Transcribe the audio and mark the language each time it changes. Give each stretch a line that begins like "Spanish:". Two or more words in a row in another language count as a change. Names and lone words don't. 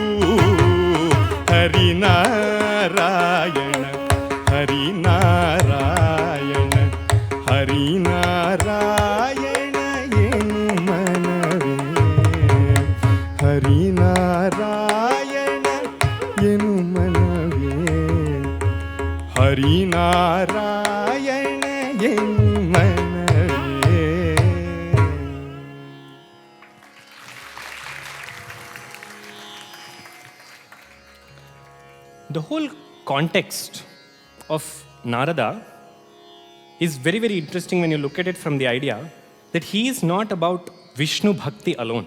Kannada: ಹರಿನಾರಾಯಣ ಹರಿನಾರಾಯಣ ಹರಿನಾರಾಯಣ ಎನು ಮನವೇ ಹರಿನಾರಾಯಣ ಎನು ಮನವೇ ಹರಿನಾರಾಯಣ ಎನು ಮನವೇ.
English: The whole context of Narada is very, very interesting when you look at it from the idea that he is not about Vishnu Bhakti alone.